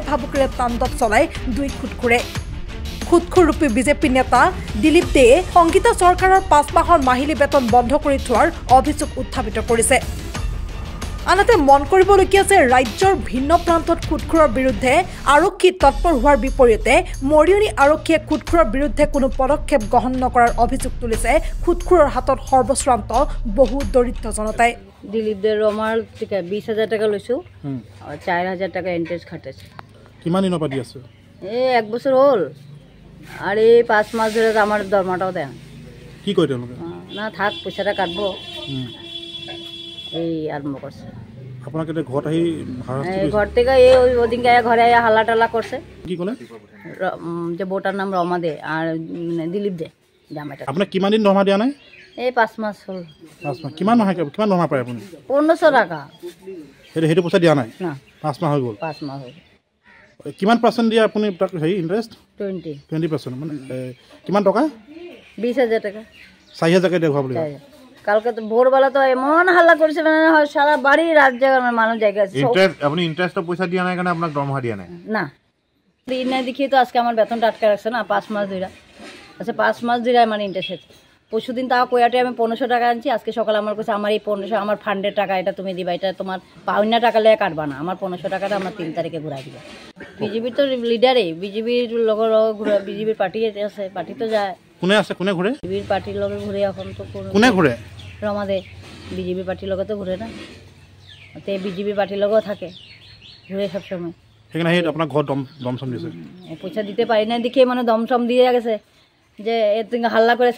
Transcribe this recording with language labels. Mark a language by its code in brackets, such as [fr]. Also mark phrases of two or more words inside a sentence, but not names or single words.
[as] ভাবুকিৰে তাণ্ডৱ চলাই দুই খুটখুৰে খুটখুৰ ৰূপী বিজেপি নেতা দিলীপ দে সংগীতা চৰকাৰৰ ৫ মাহৰ মাহিলী বেতন বন্ধ কৰি থোৱাৰ অভিযোগ উত্থাপিত কৰিছে আনহাতে মন কৰিবলগীয়া যে ৰাজ্যৰ ভিন্ন প্ৰান্তত খুটখুৰৰ বিৰুদ্ধে আৰক্ষী তৎপৰ হোৱাৰ বিপৰীতে মৰিয়নি আৰক্ষীয়ে খুটখুৰৰ বিৰুদ্ধে কোনো পদক্ষেপ গ্ৰহণ নকৰাৰ অভিযোগ তুলিছে খুটখুৰৰ হাতত সৰ্বশ্ৰান্ত বহু দৰিদ্ৰ জনতাই। দিলীপ দে ৰমাৰ 20,000 টাকা লৈছো আৰু 4,000 টাকা ইন্টারেস্ট খাটাইছে। কিমান দিনৰ পৰা দি আছে? এই 1 বছৰ হ'ল আৰু [bn] এই 5 মাস ধরে আমার দৰমহাটাও দেয়। [as] কি কয় তেওঁলোকে? [bn] না থাক পইচাটা কাটব এই আরম্ভ করছে। [as] আপোনাক এতিয়া ঘৰত আহি [bn] ঘর থেকে এই ওদিনকে ঘরে হাল্লা টাল্লা করছে। [as] কি ক'লে? [bn] যে বোটার নাম রমা দে আর দিলীপ দে জামাইটা। [as] আপোনাক কিমান দিন দৰমহা দিয়া নাই? এই 5 মাস হ'ল। 5 মাহ। কিমান দৰমহা পায় আপুনি? [bn] 1500 টাকা। [as] সেইটো পইচা দিয়া নাই? [bn] না [as] 5 মাহ হৈ গ'ল। 5 মাহ হ'ল। কিমান পাৰ্চেণ্ট দিয়ে আপুনি তাক হেৰি ইণ্টাৰেষ্ট? 20% মানে কিমান টকা? [bn] 20,000 টাকা। [as] 4,000 টাকা দিয়ে ঘূৰাব লাগিব। [bn] কালকে তো ভোরবেলা তো এমন হাল্লা করছে মানে সারা বাড়ি রাত জায়গা মানুষ জায়গা আছে। আপনি ইন্টারেস্টটা পয়সা দিয়া নাই কেন আপনার দরমহা দিয়া নাই? না দিন নাই দেখিয়ে তো আজকে আমার বেতনটা আটকে রাখছে না 5 মাস ধরে। আচ্ছা 5 মাস ধরে আমার ইন্টারেস্ট আছে। পরশুদিন তাও কয়াটে আমি 1500 টাকা আনছি, আজকে সকালে আমার কাছে আমার এই 1500 আমার ফান্ডের টাকা এটা তুমি দিবা, এটা তোমার পাওনা টাকা লেগে কাটবা না, আমার 1500 টাকাটা আমার 3 তারিখে ঘুরাই দিবা। বিজেপির তো লিডারে বিজেপির লগর ঘুরা বিজেপির পার্টি আছে, পার্টি তো যায়। কোনে আছে? কোনে ঘুরে? বিজেপির পার্টির লগে ঘুরে এখন তো কোনে ঘুরে? রমা দে বিজেপি পার্টির লগে তো ঘুরে না, তে বিজেপি পার্টির লগেও থাকে ঘুরে সবসময়। সেখানে সেই আপনার ঘর দমসম দিয়েছে। পয়সা দিতে পারি না দেখে মানে দমসম দিয়ে গেছে যে এত হাল্লা করেছে।